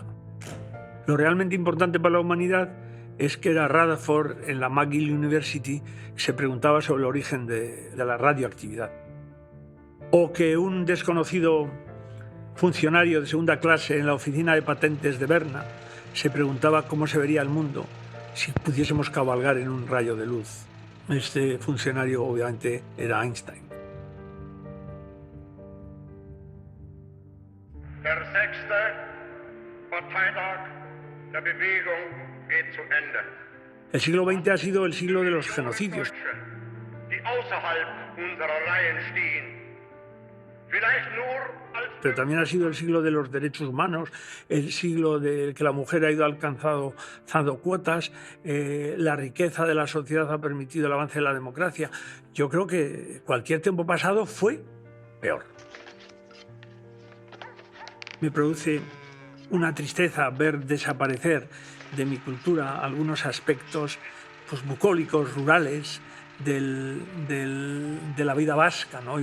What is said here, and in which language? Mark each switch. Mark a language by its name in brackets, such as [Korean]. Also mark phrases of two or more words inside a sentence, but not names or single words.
[Spanish] Lo realmente importante para la humanidad es que era Rutherford en la McGill University se preguntaba sobre el origen de la radioactividad. O que un desconocido funcionario de segunda clase en la oficina de patentes de Berna se preguntaba cómo se vería el mundo si pudiésemos cabalgar en un rayo de luz. Este funcionario obviamente era Einstein. [German] Der 6. Parteitag der Bewegung geht zu Ende. [Spanish] El siglo XX ha sido el siglo de los genocidios. [German] Die außerhalb unserer Reihen stehen. Vielleicht nur als [Spanish] Pero también ha sido el siglo de los derechos humanos, el siglo del que la mujer ha ido alcanzando cuotas, la riqueza de la sociedad ha permitido el avance de la democracia. Yo creo que cualquier tiempo pasado fue peor. Me produce una tristeza ver desaparecer de mi cultura algunos aspectos pues, bucólicos, rurales, de la vida vasca, ¿no?